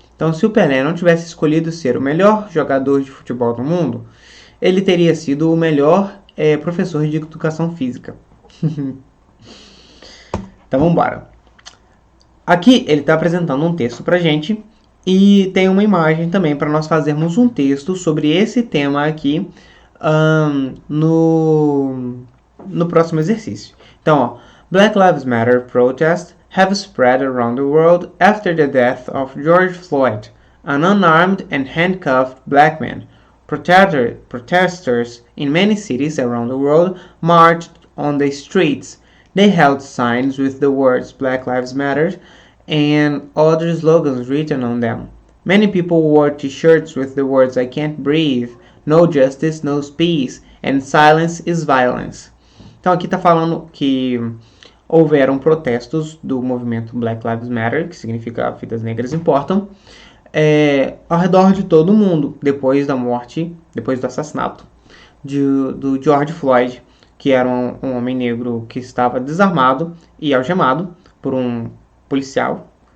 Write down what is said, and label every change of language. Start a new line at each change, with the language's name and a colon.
Portuguese: Então, se o Pelé não tivesse escolhido ser o melhor jogador de futebol do mundo, ele teria sido o melhor professor de educação física. Então, vamos embora. Aqui ele está apresentando um texto para a gente e tem uma imagem também para nós fazermos um texto sobre esse tema aqui no próximo exercício. Então, ó,
English: Black Lives Matter protests have spread around the world after the death of George Floyd, an unarmed and handcuffed black man. Protesters in many cities around the world marched on the streets. They held signs with the words Black Lives Matter and other slogans written on them. Many people wore t-shirts with the words I can't breathe, no justice, no peace, and silence is violence.
Portuguese: Então aqui está falando que houveram protestos do movimento Black Lives Matter, que significa vidas negras importam, ao redor de todo o mundo, depois da morte, depois do assassinato do George Floyd, que era um homem negro que estava desarmado e algemado por um policial.